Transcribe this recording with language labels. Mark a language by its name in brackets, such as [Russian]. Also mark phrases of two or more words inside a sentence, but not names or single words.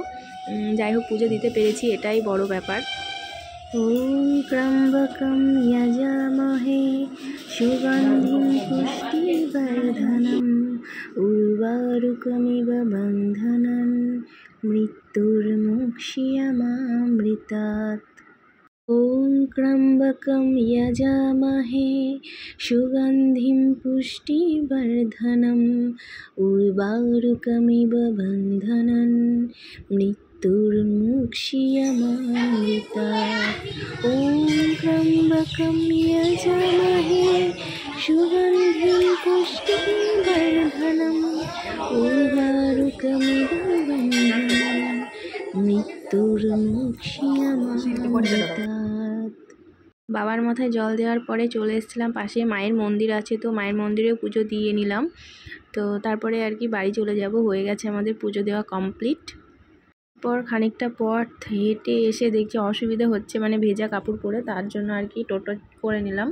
[Bangla] যাই হোক পুজো দিতে পেরেছি, এটাই বড় ব্যাপার। [Sanskrit] ওম ত্র্যম্বকম যজামহে সুগন্ধিম পুষ্টিবর্ধনম উর্বারুকমিব বন্ধনম মৃত্যুর্মুক্ষীয়মামৃতাৎ। ॐ त्र्यम्बकं यजामहे सुगन्धिं पुष्टिवर्धनम् उर्वारुकमिव बन्धनं मृत्युर्मुक्षीयमामृतात्। ॐ त्र्यम्बकं यजामहे सुगन्धिं पुष्टिवर्धनम् उर्वारुकमिव बन्धनं মৃত্যুর্মুক্ষীয়মামৃতাৎ। [Bangla] বাবার মাথায় জল দেওয়ার পরে চলে এসেছিলাম, পাশে মায়ের মন্দির আছে, তো মায়ের মন্দিরে পুজো দিয়ে নিলাম। তো তারপরে আর কি বাড়ি চলে যাব, হয়ে গেছে আমাদের পুজো দেওয়া কমপ্লিট। খানিকটা পর হেঁটে এসে দেখছি অসুবিধা হচ্ছে, মানে ভেজা কাপড় পরে, তার জন্য আর কি টোটো করে নিলাম।